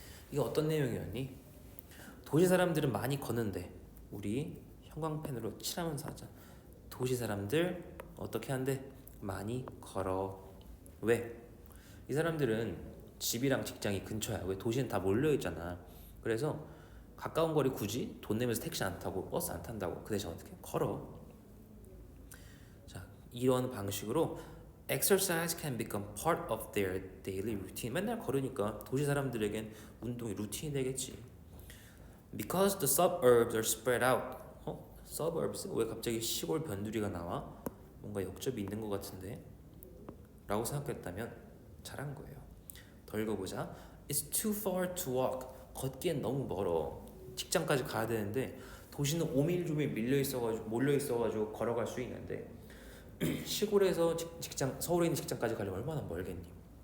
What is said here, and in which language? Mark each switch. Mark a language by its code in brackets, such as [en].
[ko] 이게 어떤 내용이었니? 도시 사람들은 많이 걷는데 우리 형광펜으로 칠하면서 하자. 도시 사람들 어떻게 한대? 많이 걸어. 왜? 이 사람들은 집이랑 직장이 근처야. 왜? 도시는 다 몰려있잖아. 그래서 가까운 거리 굳이 돈 내면서 택시 안 타고 버스 안 탄다고. 그 대신 어떻게? 걸어. 자, 이런 방식으로 [en] exercise can become part of their daily routine. [ko] 맨날 걸으니까 도시 사람들에겐 운동이 루틴이 되겠지. [en] Because the suburbs are spread out. suburbs? [ko] 왜 갑자기 시골 변두리가 나와? 뭔가 역접이 있는 것 같은데? 라고 생각했다면 잘한 거예요. 더 읽어보자. [en] It's too far to walk. [ko] 걷기엔 너무 멀어. 직장까지 가야 되는데 도시는 오밀조밀 몰려 있어가지고 걸어갈 수 있는데 시골에서 직장 서울에 있는 직장까지 가려면 얼마나 멀겠니?